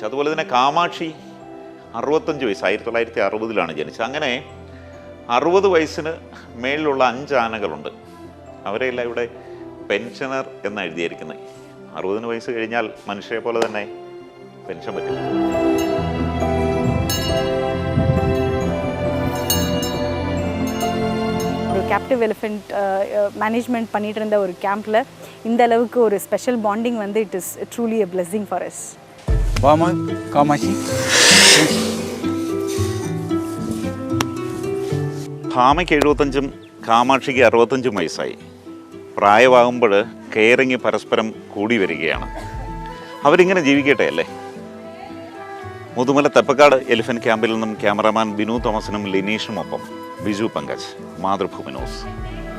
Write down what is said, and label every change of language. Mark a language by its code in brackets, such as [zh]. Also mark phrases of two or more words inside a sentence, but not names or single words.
[ml] അതുപോലെ തന്നെ കാമാക്ഷി 65 വയസ്സ്, 1960 ജനിച്ചത്. അങ്ങനെ 60 വയസ്സിന് മേളിലുള്ള 5 ആനകളുണ്ട്. അവരെല്ലാം ഇവിടെ പെൻഷനർ എന്ന് എഴുതിയിരിക്കുന്നത്. 60 വയസ്സ് കഴിഞ്ഞാൽ മനുഷ്യരെ പോലെ തന്നെ പെൻഷൻ പറ്റും. [en] captive elephant management [ta] பண்ணிட்டு இருந்த ஒரு கேம்பில் இந்த அளவுக்கு ஒரு [en] special bonding [ta] வந்து [en] it is truly a blessing for us. [ta] பாமா, காமாட்சி. [ml] ഭാമയ്ക്ക് 75ഉം കാമാക്ഷിക്ക് 65 വയസ്സായി. പ്രായമാകുമ്പോൾ കെയറിങ് പരസ്പരം കൂടി വരികയാണ്. അവരിങ്ങനെ ജീവിക്കട്ടെ അല്ലേ. മുതുമല തെപ്പക്കാട് എലിഫന്റ് ക്യാമ്പിൽ നിന്നും ക്യാമറാമാൻ ബിനു തോമസിനും ലിനീഷുമൊപ്പം ബിജു പങ്കജ്, മാതൃഭൂമി ന്യൂസ്.